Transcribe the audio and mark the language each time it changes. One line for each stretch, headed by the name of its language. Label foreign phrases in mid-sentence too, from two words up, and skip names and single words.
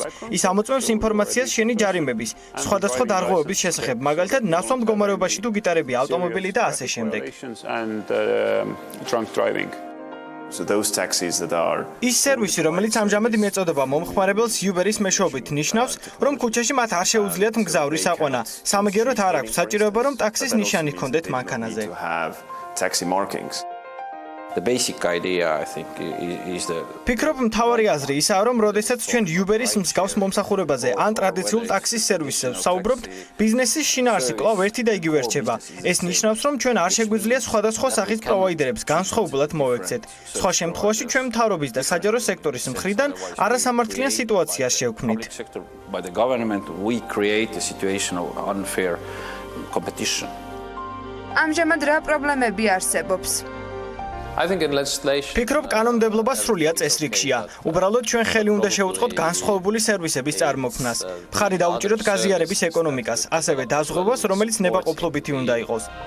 Georgian: ის ამოწმებს ინფორმაციას შენი ჯარიმების, სხვადასხვა დარღვევების შესახებ, მაგალითად, ნასვამ მდგომარეობაში თუ გიტარები ავტომობილი და ასე შემდეგ. ის სერვისი, რომელიც ამჟამად მიეწოდება მომხმარებელს Uber-ის მეშვეობით, ნიშნავს, რომ ქუჩაში მათ არ შეუძლიათ მგზავრის აყვანა. სამაგიეროდ არ აქვს საჭიროება, რომ ტაქსის ნიშანი ჰქონდეთ მანქანაზე.
English: The basic idea I think is the
Georgian: ფიქრობ მთავარი აზრი ისაა, რომ როდესაც ჩვენ Uber-ის მსგავს მომსახურებაზე ან ტრადიციულ ტაქსის სერვისზე ვსაუბრობთ, ბიზნესის შინაარსი კვლავ ერთი და იგივე რჩება. ეს ნიშნავს, რომ ჩვენ არ შეგვიძლია სხვადასხვა სახის პროვაიდერებს განსხვავებულად მოვექცეთ. სხვა შემთხვევაში ჩვენ მთავრობის და საჯარო სექტორის მხრიდან არასამართლიან სიტუაციას შევქმნით.
English: by the government we create a situation of unfair competition.
Georgian: ამჟამად რა პრობლემები არსებობს? ფიქრობ, კანონმდებლობა სრულიად წესრიგშია. უბრალოდ ჩვენ ხელი უნდა შევუწყოთ განსხვავებული სერვისების წარმოქმნას. მხარი დაუჭიროთ გაზიარების ეკონომიკას, ასევე დაზღვევას, რომელიც ნებაყოფლობითი უნდა იყოს.